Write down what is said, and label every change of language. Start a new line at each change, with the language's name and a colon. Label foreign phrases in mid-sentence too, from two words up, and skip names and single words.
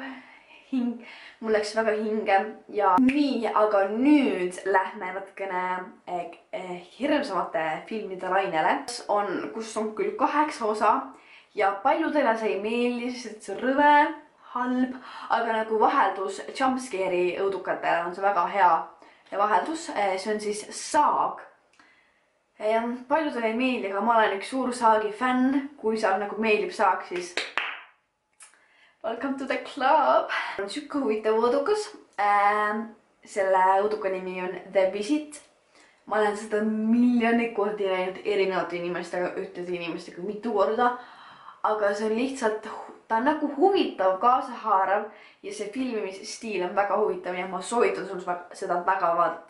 Estonian: Mul läks väga hinge ja nii, aga nüüd lähme natukene hirmsamate filmide lainele, kus on küll 8 osa ja paljudele see ei meeldi, sest see on rõve, halb, aga nagu vaheldus jumpscare'i õudukatele on see väga hea vaheldus. See on siis Saag. Paljudele ei meeldi, aga ma olen üks suur Saagi fänn, kui seal nagu meeldib Saag, siis
English: welcome to the club.
Estonian: On siuke huvitav õudukas. Selle õuduka nimi on The Visit. Ma olen seda miljoni kordi näinud erinevate inimestega, ühtede inimestega mitu korda. Aga see on lihtsalt, ta on nagu huvitav, kaasahaarav ja see filmimisstiil on väga huvitav ja ma soovitan sul seda väga vaadata.